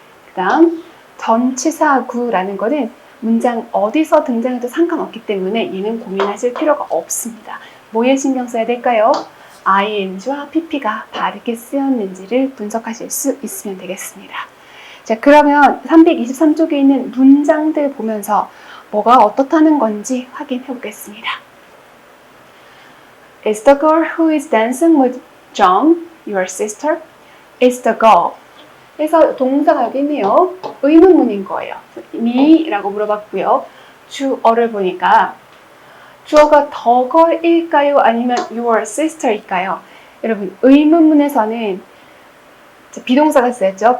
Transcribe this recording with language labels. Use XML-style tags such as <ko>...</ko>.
<ko>그 다음 전치사구라는 거는 문장 어디서 등장해도 상관없기 때문에 얘는 고민하실 필요가 없습니다. 뭐에 신경 써야 될까요? ing와 pp가 다르게 쓰였는지를 분석하실 수 있으면 되겠습니다. 자, 그러면 323쪽에 있는 문장들 보면서 뭐가 어떻다는 건지 확인해 보겠습니다.</ko> <en>Is the girl who is dancing with John your sister? Is the girl.</en> <ko>그래서 동사가 여기 있네요. 의문문인 거예요. me라고 물어봤고요. 주어를 보니까 주어가 the girl일까요? 아니면 your sister일까요? 여러분, 의문문에서는 비동사가 쓰였죠.</ko>